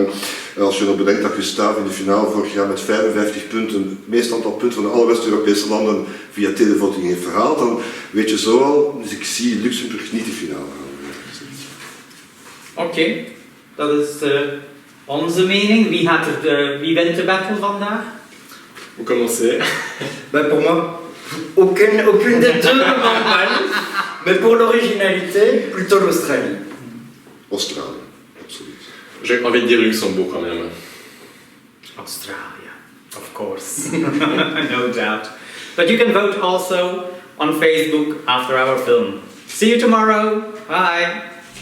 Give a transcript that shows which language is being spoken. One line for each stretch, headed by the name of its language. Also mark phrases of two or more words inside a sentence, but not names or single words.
Dutch: Als je nog bedenkt dat Gustave in de finale vorig jaar met 55 punten, het meeste aantal punten van alle West-Europese landen via televoting heeft verhaald, dan weet je zo al. Dus ik zie Luxemburg niet de finale halen. Oké, dat is onze mening. Wie wint de battle vandaag?
French: Vous commencez. Ben pour moi, aucune des deux ne mal, mais pour l'originalité, plutôt l'Australie.
Dutch: Australië, absoluut.
French: J'ai envie de dire Luxembourg quand même.
English: Australia, of course. No doubt. But you can vote also on Facebook after our film. See you tomorrow. Bye.